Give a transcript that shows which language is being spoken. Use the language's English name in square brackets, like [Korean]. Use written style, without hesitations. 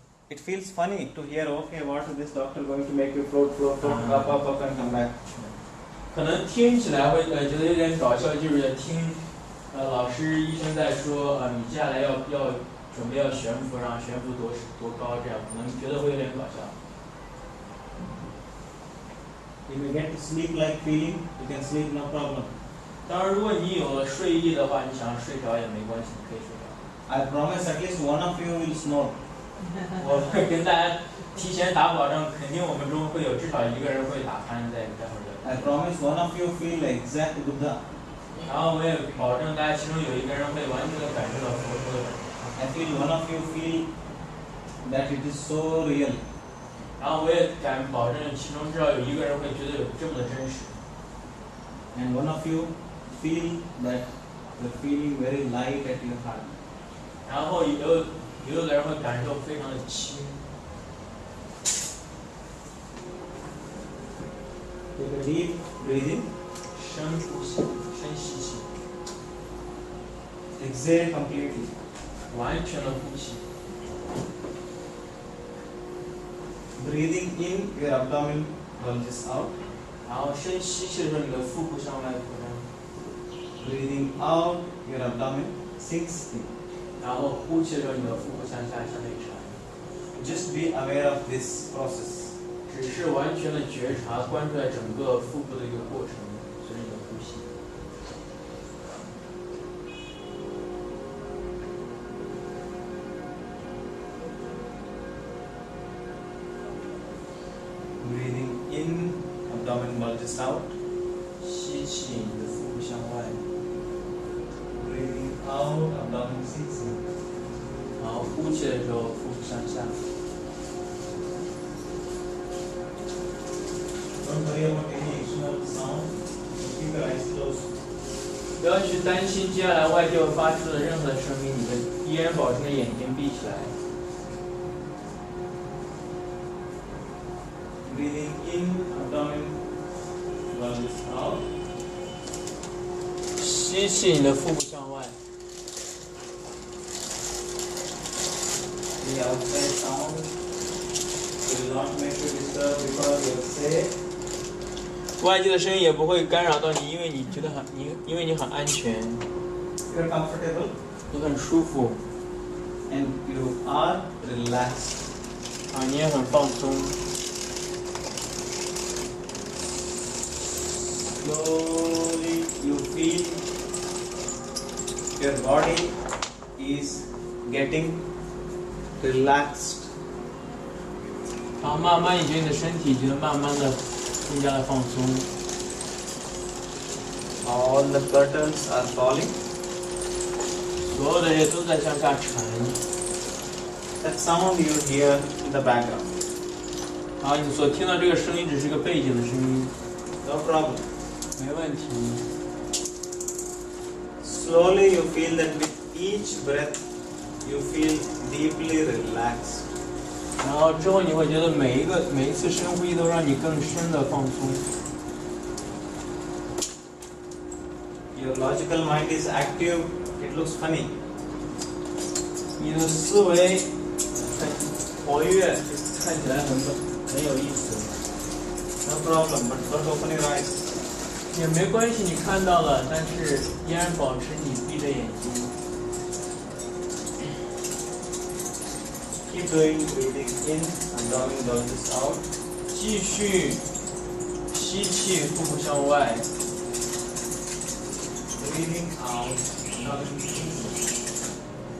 [English] it feels funny to hear, okay, what is this doctor going to make you float, up and come back. [Chinese] 可能听起来会觉得有点搞笑，就是听老师医生在说你接下来要准备要悬浮，然后悬浮多高这样，可能觉得会有点搞笑。 [English] You may get to sleep like feeling, you can sleep no problem. [Chinese] 当然，如果你有了睡意的话，你想睡着也没关系，你可以睡着。 [English] I promise at least one of you will snore. [Chinese] 我会跟大家提前打保证，肯定我们中会有至少一个人会打鼾在待会儿的。 [English] I promise one of you feel exact Buddha. [Chinese] 然后我也保证大家其中有一个人会完全的感受到佛陀的感觉。 [English] I feel one of you feel that it is so real. [Chinese] 然后我也敢保证，其中至少有一个人会觉得有这么的真实。 [English] And one of you feel that you're feeling very light at your heart. [Chinese] 然后有的人会感受非常的轻。 [English] Take a deep breathing. [Chinese] 深呼吸，深吸气。 [English] Exhale completely. [Chinese] 完全的呼吸。 [English] Breathing in, your abdomen bulges out. [Chinese] 然后深吸气的时候，你的腹部向外扩张。 [English] Breathing out, your abdomen sinks in. [Chinese] 然后呼气的时候，你的腹部向下向内沉。 [English] Just be aware of this process. [Chinese] 只是完全的觉察，关注在整个腹部的一个过程，随着你的呼吸。 [English] Breathing in, abdomen bulges out. [Chinese] 吸气，你的腹部向外。 [English] Breathing out, abdomen sinks in. [Chinese] 然后呼气的时候，腹部向下。 [English] Don't worry about any external sound. Keep your eyes closed. [Chinese] 不要去担心接下来外界会发出的任何声音，你们依然保持着眼睛闭起来。 [English] Breathing in, abdomen bulges out. [Chinese] 吸气，你的腹部向外。 [English] The outside sound will not make you disturb because you're safe. [Chinese] 外界的声音也不会干扰到你，因为你觉得因为你很安全， [English] You're comfortable [Chinese] 你很舒服， [English] and you are relaxed. [Chinese] 你也很放松。 [English] Slowly you feel your body is getting relaxed. [Chinese] 然后慢慢，你觉得你的身体觉得慢慢的更加的放松， [English] All the curtains are falling. [Chinese] 所有的人都在向下沉。 [English] That sound you hear in the background. [Chinese] 然后你所听到这个声音只是个背景的声音， [English] No problem. [Chinese] 没问题。 [English] Slowly you feel that with each breath you feel deeply relaxed. [Chinese] 然后之后你会觉得每一次深呼吸都让你更深的放松。 [English] Your logical mind is active. It looks funny. [Chinese] 你的思维很活跃，看起来很有意思。 [English] No problem, but don't open your eyes. [Chinese] 也没关系，你看到了，但是依然保持你闭着眼睛。 [English] Keep doing breathing in, abdomen bulges out. [Chinese] 继续吸气，腹部向外。 [English] Breathing out, abdomen sinks in.